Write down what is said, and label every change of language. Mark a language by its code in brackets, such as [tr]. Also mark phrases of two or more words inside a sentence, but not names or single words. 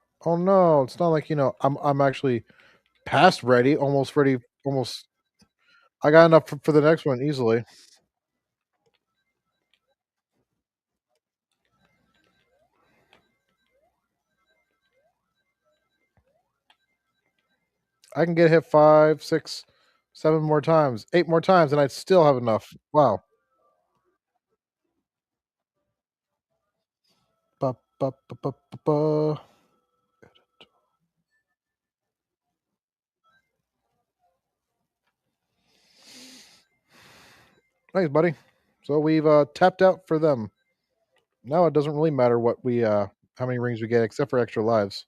[en] Oh no, it's not like, I'm actually past ready, almost ready, almost I got enough for the next one easily. I can get hit 5, 6, 7 more times, 8 more times, and I'd still have enough. Wow. Ba, ba, ba, ba, ba, ba. Thanks, buddy. So we've tapped out for them. Now it doesn't really matter what we how many rings we get except for extra lives.